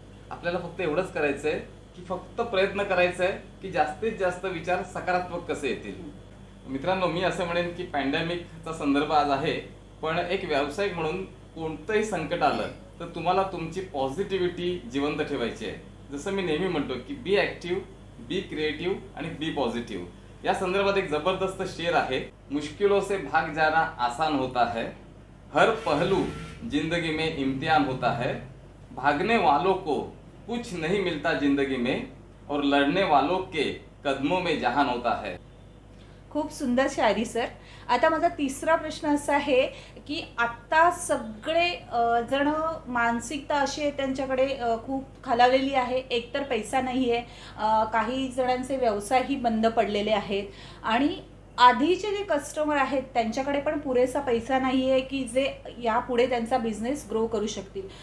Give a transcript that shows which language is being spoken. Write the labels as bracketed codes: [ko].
[mr] आपल्याला फक्त एवढंच करायचंय की फक्त प्रयत्न करायचा आहे की जास्तीत जास्त विचार सकारात्मक कसे येतील. मित्रांनो, मी असं म्हणेन की पॅन्डेमिकचा संदर्भ आज आहे, पण एक व्यावसायिक म्हणून कोणतंही संकट आलं तर तुम्हाला तुमची पॉझिटिव्हिटी जिवंत ठेवायची आहे. जसं मी नेहमी म्हणतो की [en] be active, be creative [mr] आणि [en] Be positive. [mr] या संदर्भात एक जबरदस्त शेर आहे, [hi] मुश्किलों से भाग जाना आसान होता है, हर पहलू जिंदगी में इम्तिहान होता है, भागने वालों को कुछ नहीं मिलता जिंदगी में और लड़ने वालों के कदमों में जहान होता है. [mr] खूप सुंदर शायरी सर. आता माझा तिसरा प्रश्न असा आहे की आत्ता सगळे जण मानसिकता अशी आहे त्यांच्याकडे खूप खालावलेली आहे. एकतर पैसा नाही आहे, काही जणांचे व्यवसायही बंद पडलेले आहेत आणि आधीचे जे कस्टमर आहेत त्यांच्याकडे पण पुरेसा पैसा नाही आहे की जे यापुढे त्यांचा बिझनेस ग्रो करू शकतील.